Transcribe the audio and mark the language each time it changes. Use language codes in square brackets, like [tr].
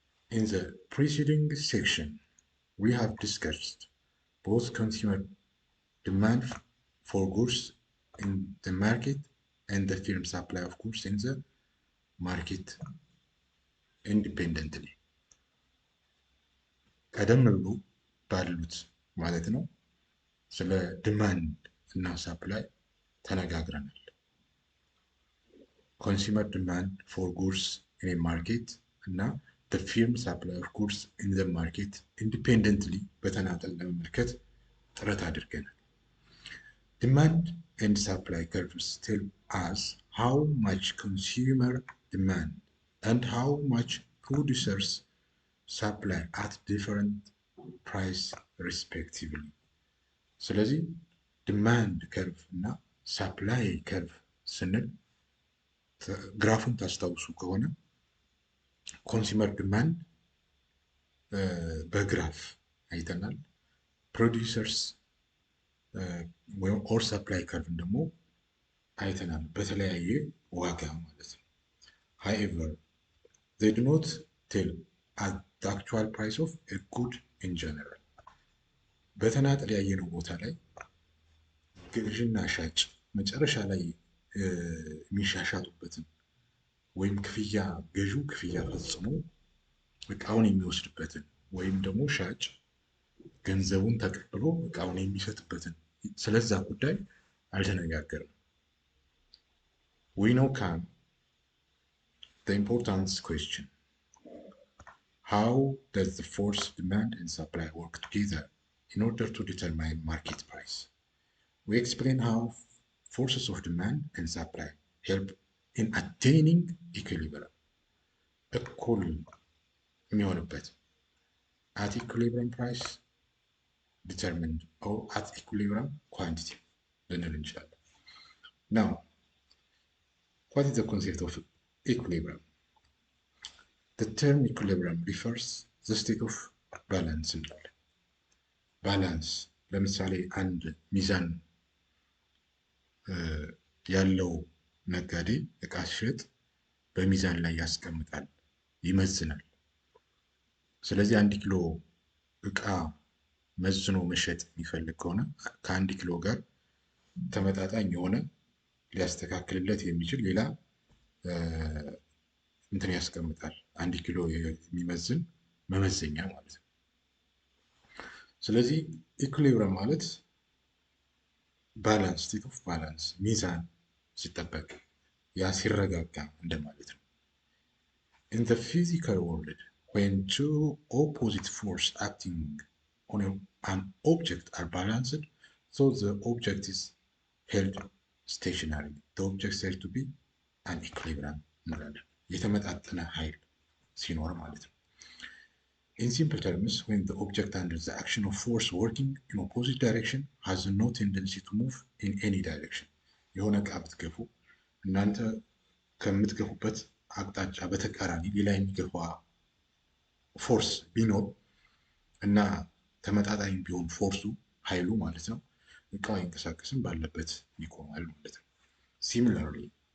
[en] In the preceding section, we have discussed both consumer demand for goods in the market and the firm supply of goods in the market independently. [am] ቀደም ብሎ ባሉት ማለት ነው ስለ ዲማንድ እና ሳፕላይ ተነጋግረናል። [en] ኮንሱመር ዲማንድ ፎር ጉድስ in a market እና the firm supply of goods in the market independently [am] በተናጠል ለመመልከት ጥረት አድርገናል። [en] Demand and supply curves tell us how much consumer demand and how much producers supply at different price respectively. [am] ስለዚህ ዲማንድ ከርቭ እና ሳፕላይ ከርቭ ስንል ግራፉን ታስታውሱ ከሆነ ኮንሱመር ዲማንድ በግራፍ አይተናል። ፕሮዲውሰርስ ወይም ኦር ሰፕላይ ከርቭን ደግሞ አይተናል በተለያየ ዋጋ ማለት ነው። [en] however they do not tell at the actual price of a good in general. [am] በተናጠል ያየነው ቦታ ላይ ገዥና ሻጭ መጨረሻ ላይ የሚሻሻጡበትን ወይም ክፍያ ገዢው ክፍያ ፈጽሞ እቃውን የሚወስድበትን ወይም ደግሞ ሻጭ ገንዘቡን ተቀብሎ እቃውን የሚሰጥበትን ስለዛ ጉዳይ አልተነጋገርንም። [en] We now come the important question. How does the force demand and supply work together in order to determine market price? We explain how forces of demand and supply help in attaining equilibrium. [am] እኩል የሚሆንበት [en] at equilibrium price determined or at equilibrium quantity ልንል እንችላለን። Now, what is the concept of equilibrium? The term equilibrium refers the state of balance [am] እንላለን። ባላንስ ለምሳሌ አንድ ሚዛን ያለው ነጋዴ እቃ ሲሸጥ በሚዛን ላይ ያስቀምጣል፣ ይመዝናል። ስለዚህ 1 ኪሎ እቃ መዝኖ መሸጥ የሚፈልግ ከሆነ ከ1 ኪሎ ጋር ተመጣጣኝ የሆነ ሊያስተካክልለት የሚችል ሌላ እንትን ያስቀምጣል። 1 ኪሎ የሚመዝን መመዘኛ ማለት ነው። ስለዚህ ኢኩሊብረም ማለት ባላንስ፣ ስቴት ኦፍ ባላንስ፣ ሚዛን ሲጠበቅ ያ ሲረጋጋ እንደማለት ነው። [en] In the physical world, when two opposite forces acting on an object are balanced, so the object is held stationary. The object is said to be an equilibrium [am] እንላለን። የተመጣጠነ ኃይል ሲኖር ማለት ነው። [en] In simple terms, when the object under the action of force working in opposite direction has no tendency to move in any direction. [am] የሆነ እቃ ብትገፉ እናንተ ከምትገፉበት አቅጣጫ በተቃራኒ ሌላ የሚገፋ ፎርስ ቢኖር እና ተመጣጣኝ ቢሆን ፎርሱ ኃይሉ ማለት ነው እቃው አይንቀሳቀስም፣ ባለበት ይቆማል ማለት ነው። [en] Similarly,